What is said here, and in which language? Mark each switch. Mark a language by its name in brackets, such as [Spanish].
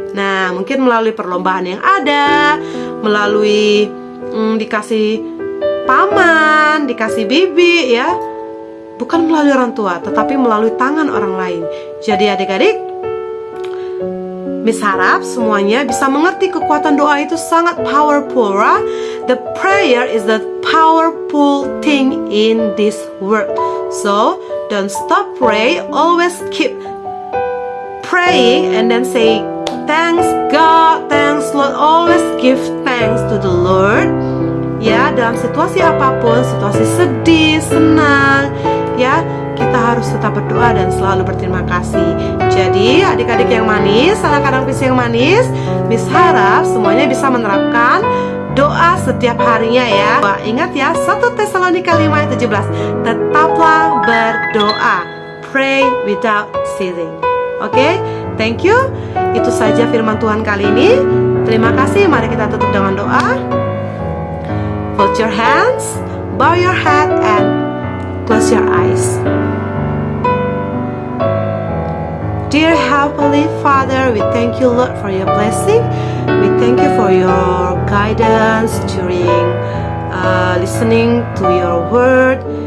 [Indonesian] Nah, mungkin melalui perlombaan yang ada, melalui dikasih paman, dikasih bibi ya, bukan melalui orang tua, tetapi melalui tangan orang lain. Jadi adik-adik, Miss harap semuanya bisa mengerti kekuatan doa itu sangat powerful. [English] Right? The prayer is the powerful thing in this world. So don't stop pray, always keep praying and then say thanks God, thanks Lord, always give thanks to the Lord. [Indonesian] Ya, dalam situasi apapun, situasi sedih, senang, ya, kita harus tetap berdoa dan selalu berterima kasih. Jadi, adik-adik yang manis, anak-anak Miss yang manis, Miss harap semuanya bisa menerapkan doa setiap harinya ya. Wah, ingat ya, 1 Tesalonika 5 ayat 17, tetaplah berdoa, [English] pray without ceasing. Oke, thank you. [Indonesian] Itu saja firman Tuhan kali ini. Terima kasih. Mari kita tutup dengan doa. [English] Fold your hands, bow your head, and close your eyes. Dear Heavenly Father, we thank you, Lord, for your blessing. We thank you for your guidance during listening to your word.